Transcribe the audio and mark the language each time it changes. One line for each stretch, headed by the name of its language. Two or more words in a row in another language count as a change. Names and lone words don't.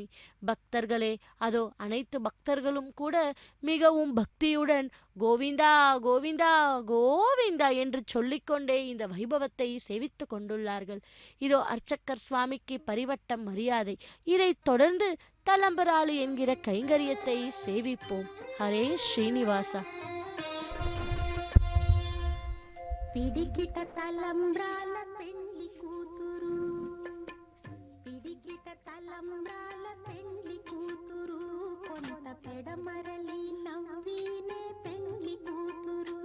Tamil: பக்தர்களே, அதோ அனைத்து பக்தர்களும் கூட மிகவும் பக்தியுடன் கோவிந்தா கோவிந்தா கோவிந்தா என்று சொல்லிக்கொண்டே இந்த வைபவத்தை சேவித்து கொண்டுள்ளார்கள். இதோ அர்ச்சகர் சுவாமிக்கு பரிவட்டம் மரியாதை. இதைத் தொடர்ந்து தலம்பராளி என்கிற கைங்கரியத்தை சேவிப்போம். ஹரே ஸ்ரீனிவாசா.
Telugu: పిడికిట తలంబ్రాల పెండ్లి కూతురు, పిడికిట తలంబ్రాల పెండ్లి కూతురు, కొంత పెడమరలి నవ్వీనే పెండ్లి కూతురు.